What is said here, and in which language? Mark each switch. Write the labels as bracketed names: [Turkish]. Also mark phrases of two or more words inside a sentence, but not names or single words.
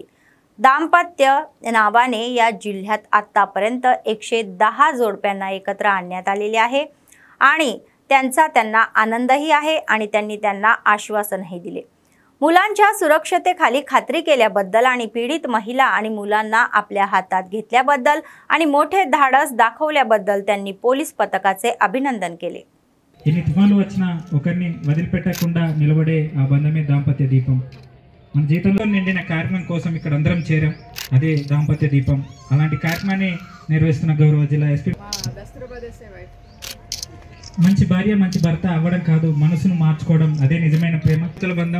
[Marathi] दाम्पत्य नावाने या जिल्ह्यात आतापर्यंत 110 जोडप्यांना एकत्र आणण्यात आलेले आहे आणि त्यांना आनंदही आहे आणि त्यांनी त्यांना आश्वासनही दिले। मुलांच्या सुरक्षतेखाली खात्री केल्याबद्दल आणि पीडित महिला आणि मुलांना आपल्या हातात घेतल्याबद्दल आणि मोठे धाडस दाखवल्याबद्दल त्यांनी पोलीस पथकाचे अभिनंदन केले। [Telugu] ఇన్ని తుఫాన్లు వచ్చినా ఒకరిని వదిలిపెట్టకుండా నిలబడే ఆ బంధమే దాంపత్య దీపం। మన జీవితంలో నిండిన కార్యక్రమం కోసం ఇక్కడ అందరం చేరాం, అదే దాంపత్య దీపం। అలాంటి కార్యక్రమాన్ని నిర్వహిస్తున్న గౌరవ జిల్లా ఎస్పీ మంచి భార్య మంచి భర్త అవ్వడం కాదు, మనసును మార్చుకోవడం అదే నిజమైన ప్రేమ బంధం।